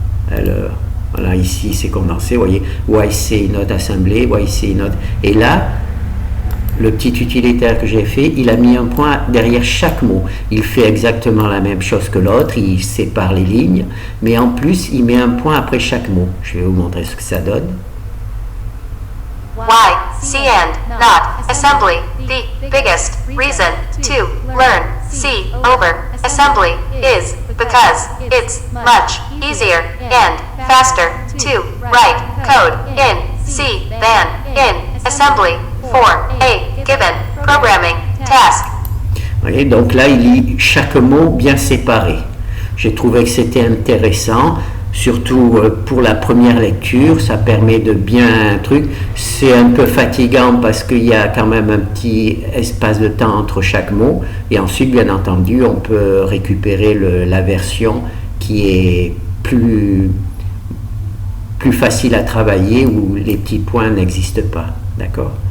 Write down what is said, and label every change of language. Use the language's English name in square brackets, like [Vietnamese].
[French] Alors, voilà, ici, c'est condensé. Vous voyez, YC not assembly, YC not. Et là, le petit utilitaire que j'ai fait, il a mis un point derrière chaque mot. Il fait exactement la même chose que l'autre, il sépare les lignes, mais en plus, il met un point après chaque mot. Je vais vous montrer ce que ça donne. [English] Why C and not assembly. The biggest reason to learn C over assembly is because it's much easier and faster to write code in C than in assembly for a given programming task. [French] Vous voyez, donc là, il lit chaque mot bien séparé. J'ai trouvé que c'était intéressant. Surtout pour la première lecture, ça permet de bien c'est un peu fatigant parce qu'il y a quand même un petit espace de temps entre chaque mot, et ensuite bien entendu on peut récupérer la version qui est plus facile à travailler, où les petits points n'existent pas, d'accord?